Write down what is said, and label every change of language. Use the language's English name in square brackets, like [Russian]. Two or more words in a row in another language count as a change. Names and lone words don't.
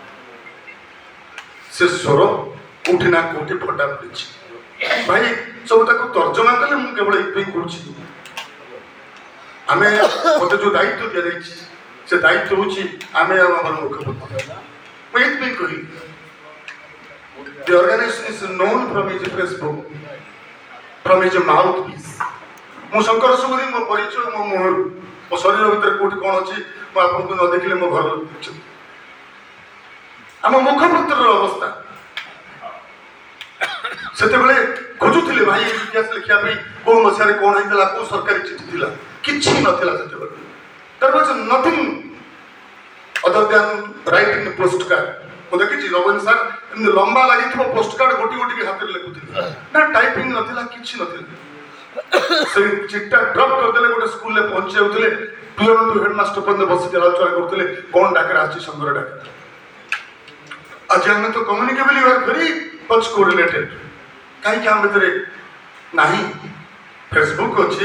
[Odia] ସେ ସ୍ୱର କୋଉଠି ନା କୋଉଠି ଫଟା ପଡ଼ିଛି ଭାଇ ସବୁ ତାକୁ ତର୍ଜମା କଲେ ମୁଁ କେବଳ ଏଇଥିପାଇଁ କହୁଛି ଆମେ ମତେ ଯୋଉ ଦାୟିତ୍ୱ ଦିଆଯାଇଛି ସେ ଦାୟିତ୍ୱ ହଉଛି ଆମେ ଆଉ ଆମର ମୁଖପତ୍ର ମୁଁ ଏଇଥିପାଇଁ କହିଲି [English] The organization is known from his Facebook, from his mouthpiece. [Odia] ମୁଁ ଶଙ୍କର ସୁବୁଦ୍ଧି ମୋ ପରିଚୟ ମୋ ମୁହଁରୁ ମୋ ଶରୀର ଭିତରେ କୋଉଠି କଣ ଅଛି ମୁଁ ଆପଣଙ୍କୁ ନ ଦେଖିଲେ ମୋ ଘର ଆମ ମୁଖପତ୍ରର ଅବସ୍ଥା ସେତେବେଳେ ଖୋଜୁଥିଲେ ଭାଇ ଇତିହାସ ଲେଖିବା ପାଇଁ କୋଉ ମସିହାରେ କଣ ହେଇଥିଲା କୋଉ ସରକାରୀ ଚିଠି ଥିଲା କିଛି ନଥିଲା ସେତେବେଳେ [English] there was nothing other than writing post card [Odia] ମୁଁ ଦେଖିଛି ରବୀନ ସାର୍ ଏମିତି ଲମ୍ବା ଲାଗିଥିବ [English] post card [Odia] ଗୋଟି ଗୋଟି ହାତରେ ଲେଖୁଥିଲେ ନା ଟାଇପିଂ ନଥିଲା କିଛି ନଥିଲା ସେଇ ଚିଠା ଡ୍ରପ୍ କରିଦେଲେ ଗୋଟେ ସ୍କୁଲରେ ପହଞ୍ଚି ଯାଉଥିଲେ [English] peon to headmaster [Odia] ପର୍ଯ୍ୟନ୍ତ ବସିକି ଆଲୋଚନା କରୁଥିଲେ କଣ ଡାକରା ଆସିଛି ସଂଘର ଡାକରା ଆଜି ଆମେ ତ [English] communicable you are very much correlated [Odia] କାହିଁକି ଆମ ଭିତରେ ନାହିଁ ଫେସବୁକ୍ ଅଛି